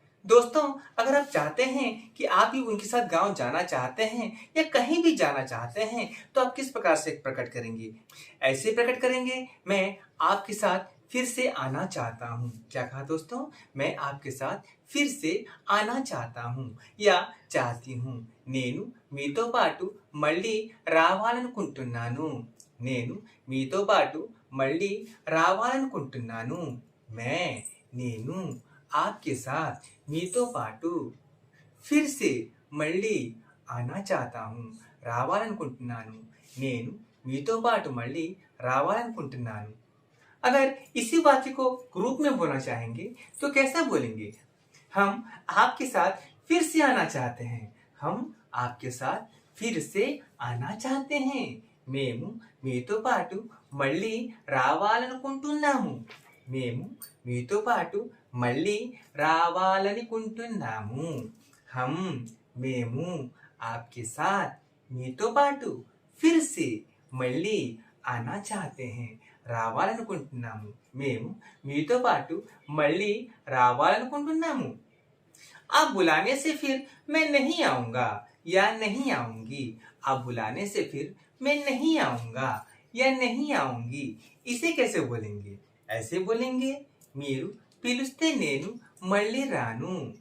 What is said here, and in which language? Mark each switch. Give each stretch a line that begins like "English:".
Hindi: दोस्तों अगर आप चाहते हैं कि आप भी उनके साथ गांव जाना चाहते हैं या कहीं भी जाना चाहते हैं तो आप किस प्रकार से प्रकट करेंगे? ऐसे प्रकट करेंगे, मैं आपके साथ फिर से आना चाहता हूँ। क्या कहा दोस्तों? मैं आपके साथ फिर से आना चाहता हूँ या चाहती हूँ।
Telugu: నేను మీతో పాటు మళ్ళీ రావాలనుకుంటున్నాను, నేను మీతో పాటు మళ్ళీ రావాలనుకుంటున్నాను।
Hindi: मैं
Telugu: నేను
Hindi: आपके साथ
Telugu: మీతో పాటు
Hindi: फिर से
Telugu: మళ్ళీ
Hindi: आना चाहता हूँ
Telugu: రావాలనుకుంటున్నాను, నేను మీతో పాటు మళ్ళీ రావాలనుకుంటున్నాను।
Hindi: अगर इसी वाक्य को ग्रुप में बोलना चाहेंगे तो कैसा बोलेंगे? हम आपके साथ फिर से आना चाहते हैं, हम आपके साथ फिर से आना चाहते हैं।
Telugu: మేము మీతో పాటు మళ్ళీ రావాలనుకుంటున్నాము, మేము మీతో పాటు మళ్ళీ రావాలనుకుంటున్నాము।
Hindi: हम
Telugu: మేము
Hindi: आपके साथ
Telugu: మీతో పాటు
Hindi: फिर से
Telugu: మళ్ళీ
Hindi: आना चाहते हैं
Telugu: రావాలనుకుంటున్నాము, మేము మీతో పాటు మళ్ళీ రావాలనుకుంటున్నాము।
Hindi: आप बुलाने से फिर मैं नहीं आऊंगा या नहीं आऊंगी। आप बुलाने से फिर मैं नहीं आऊंगा या नहीं आऊंगी। इसे कैसे बोलेंगे? ऐसे बोलेंगे,
Telugu: मीरू पिलुस्ते नेनु मल्ली रानू।